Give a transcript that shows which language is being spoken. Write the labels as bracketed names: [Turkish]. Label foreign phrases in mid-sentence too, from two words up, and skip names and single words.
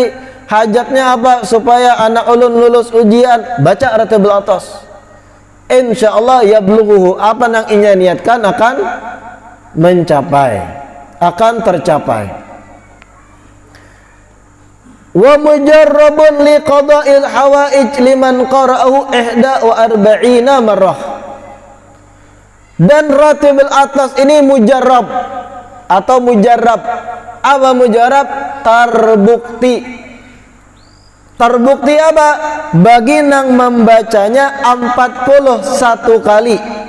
[Banjar] Hajatnya apa? Supaya anak ulun lulus ujian, baca Ratibul Atas. [Arabic] Insyaallah yablughuhu, [Banjar] apa yang inya niatkan akan mencapai, akan tercapai. [Arabic] wa mujarrabun li qada'il hawaij liman qara'ahu 41 marrah. [Banjar] Dan ratibul atas ini mujarrab atau mujarrab. Apa mujarrab? Terbukti. Terbukti apa? Bagi nang membacanya 41 kali.